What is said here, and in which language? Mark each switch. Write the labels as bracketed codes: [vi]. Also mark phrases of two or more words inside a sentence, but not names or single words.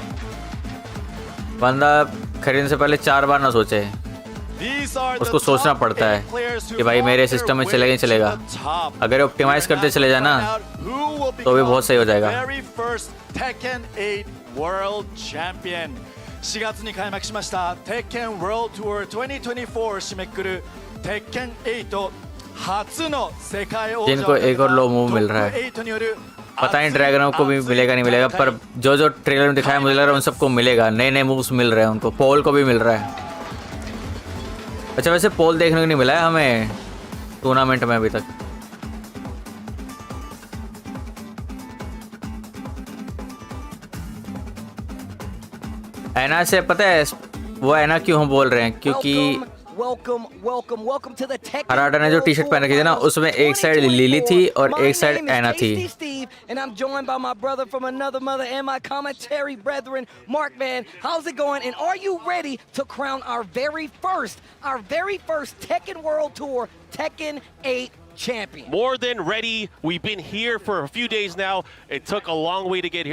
[hi] बंदा खरीदने से पहले 4 बार ना सोचे, उसको सोचना पड़ता है कि भाई मेरे सिस्टम में चलेगा ही चलेगा। अगर ऑप्टिमाइज करते चले जाना तो भी बहुत सही हो जाएगा। [en] Very first Tekken 8 World Champion. [ja] 4 月に開幕しました TEKKEN World Tour 2024 を締めくくる TEKKEN 8初の世界王者 [hi] जिनको एक और [en] low move [hi] मिल रहा है [ja] 8による [hi] पता नहीं ड्रैगनों को भी मिलेगा नहीं मिलेगा पर जो जो ट्रेलर में दिखाया मुझे लग रहा है उन सबको मिलेगा नए नए मूव्स मिल रहे हैं उनको पोल को भी मिल रहा है अच्छा वैसे पोल देखने को नहीं मिला है हमें टूर्नामेंट में अभी तक ऐना से पता है वो ऐना क्यों हम बोल रहे हैं क्योंकि [en] Welcome to the TEKKEN [hi] हराडा ने जो [en] T-shirt [hi] पहन रखी थी ना उसमें एक साइड लिली थी और एक साइड ऐना थी [en] Steve, and I'm joined by my brother from another mother and my commentary brethren, Mark Man. How's it going? And are you ready to crown our very first TEKKEN World Tour TEKKEN 8 champion? More than ready. We've been here for a few days now. It took a long way to get here.